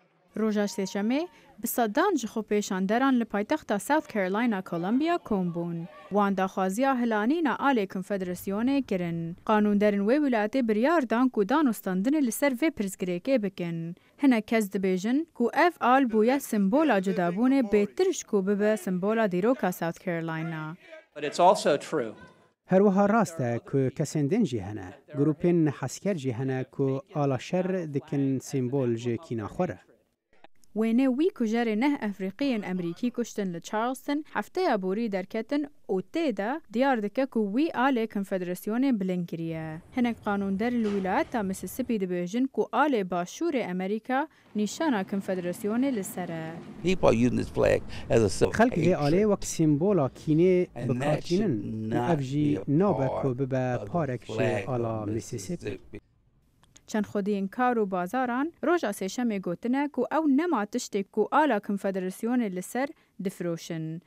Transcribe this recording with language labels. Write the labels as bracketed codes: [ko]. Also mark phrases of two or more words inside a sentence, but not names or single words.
[ku] روژا سێشەمێ bi sedan ji xwe pêşanderan li paytexta South Carolina Columbia kom bûn. Wan daxwaziya hilanîna alê konfederasyonê kirin. Qanûnderên wê wilayetê biryar dan ku danûstandinê li ser vê pirsgirêkê bikin. Hinek kes dibêjin ku ev al bûye simbola cudabûnê bêtir ji ku bibe simbola dîroka South Carolina. [en] But it's also true. [ku] هەروەها ڕاستە ku kesên din jî hene. Grûpên hesker jî hene ku ala şer dikin sîmbol ji kînaxwe re. Wênê wî kujerê neh Efrîqiyên Emerîkî kuştin li Charleston hefteya borî derketin û tê de diyar dike ku wî alê konfederasyonê bilind kiriye. Hinek qanûnderên li wilayeta Mississippi dibêjin ku alê başûrê Amerîka nîşana konfederasyonê li ser e. [en] People are using this flag as a symbol. [ku] Xelk vê alê wek sîmbola kînê bikartînin û ev jî nabe ku bibe parek ji ala Mississippi. Çend xwediyên kar û bazaran roja sêşemê gotine ku ew nema tiştê ku ala konfederasyonê li ser difiroşin.